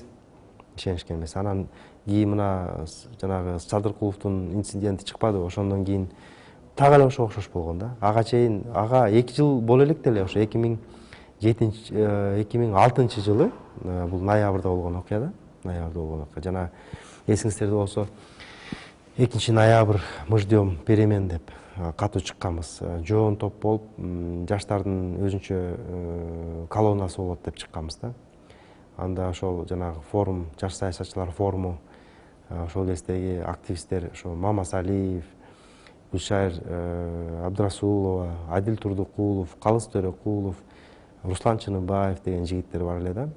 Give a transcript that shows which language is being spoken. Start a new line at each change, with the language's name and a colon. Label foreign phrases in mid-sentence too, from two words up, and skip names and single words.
Kyrgyz: Анан кийин мына жанагы Садыркуловдун инциденти чыкпадыбы, ошондон кийин так эле ошого окшош болгон да. Ага 2 жыл боло элек деле, ошо 2006 жылы, бул ноябрда болгон окуя да. Жана эсиңиздерде болсо 2 ноябрь
Russian: мы ждем перемен
Kyrgyz: деп катуу чыкканбыз. Жоон топ болуп, жаштардын өзүнчө колоннасы болот деп чыкканбыз да. Анда ошол жанагы форум, жаш саясатчылар форуму, ошол кездеги активисттер, ошо Мамасалиев, Гүлшайыр Абдрасулова, Адил Турдукулов, Калыс Төрөкулов, Руслан Чыныбаев деген жигиттер бар эле да.